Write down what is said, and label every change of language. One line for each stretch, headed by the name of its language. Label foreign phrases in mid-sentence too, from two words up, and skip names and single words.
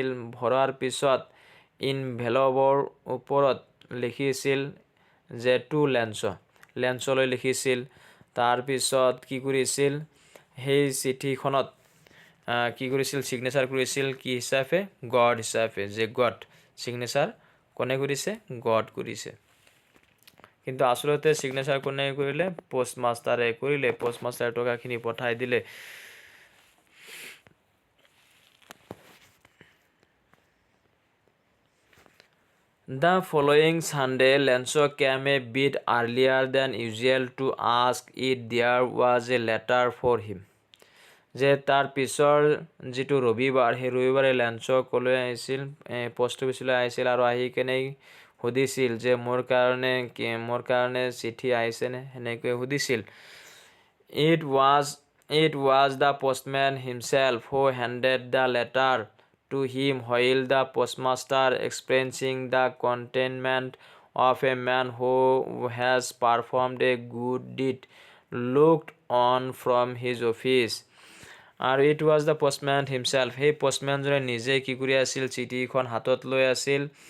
Assamese: ভৰাৰ পিছত ইনভেলপৰ ওপৰত লিখিছিল যে টু লেন্সলৈ লিখিছিল তাৰ পিছত কি কৰিছিল সেই চিঠিখনত কি কৰিছিল সিগনেচাৰ কৰিছিল কি হিচাপে গড হিচাপে যে গড সিগনেচাৰ কোনে কৰিছে গড কৰিছে কিন্তু আসলতে সিগনেচাৰ কোনে কৰিলে পোষ্টমাষ্টাৰে কৰিলে পোষ্টমাষ্টাৰে টকাখিনি পঠাই দিলে
English: The following Sunday, Lenso came a bit earlier than usual to ask if there was a letter for him.
Assamese: যে তাৰ পিছৰ যিটো ৰবিবাৰ সেই ৰবিবাৰে লেন্সো কলৈ আহিছিল পোষ্ট অফিচলৈ আহিছিল আৰু আহি কেনে সুধিছিল যে মোৰ কাৰণে চিঠি আহিছেনে সেনেকৈ সুধিছিল
English: It was the postman himself who handed the letter to him while the postmaster experiencing the contentment of a man who has performed a good deed looked on from his office আৰু it was the postman himself
Assamese: সেই পোষ্টমেনজনে নিজে কি কৰি আছিল চিঠিখন হাতত লৈ আছিল